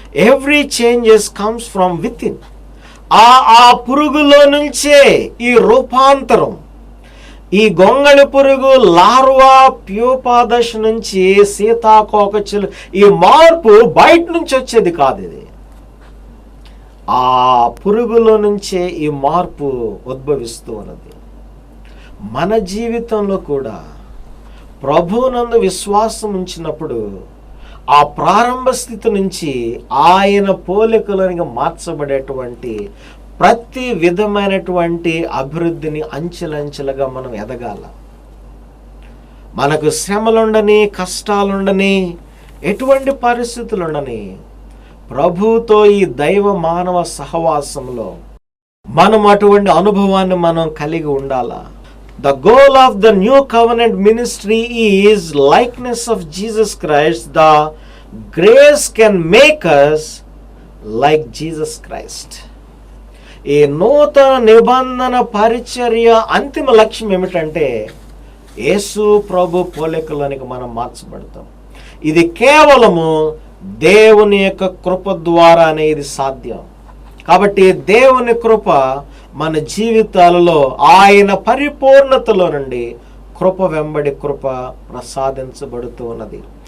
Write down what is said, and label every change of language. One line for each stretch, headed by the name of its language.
English: Every changes comes from within.
Telugu: ఆ పురుగులో నుంచే ఈ రూపాంతరం, ఈ గొంగళి పురుగు లార్వా ప్యూపా దశ నుంచి సీతాకోక చిలుక, ఈ మార్పు బయట నుంచి వచ్చేది కాదు. ఇది ఆ పురుగులో నుంచే ఈ మార్పు ఉద్భవిస్తూ ఉన్నది. మన జీవితంలో కూడా ప్రభువునందు విశ్వాసం ఉంచినప్పుడు ఆ ప్రారంభ స్థితి నుంచి ఆయన పోలికలోనికి మార్చబడేటువంటి ప్రతి విధమైనటువంటి అభివృద్ధిని అంచెలంచెలుగా మనం ఎదగాల. మనకు శ్రమలుండని, కష్టాలుండని, ఎటువంటి పరిస్థితులుండని, ప్రభువుతో ఈ దైవ మానవ సహవాసంలో మనం అటువంటి అనుభవాన్ని మనం కలిగి ఉండాలా.
English: The goal of the new covenant ministry is likeness of Jesus Christ. The grace can make us like Jesus Christ.
Telugu: ఈ నూతన నిబంధన పరిచర్య అంతిమ లక్ష్యం ఏమిటంటే యేసు ప్రభు పోలికలోనికి మనం మార్చబడతాం. ఇది కేవలము దేవుని యొక్క కృప ద్వారానే ఇది సాధ్యం. కాబట్టి దేవుని కృప మన జీవితాలలో ఆయన పరిపూర్ణతలో నుండి కృప వెంబడి కృప ప్రసాదించబడుతూ ఉన్నది.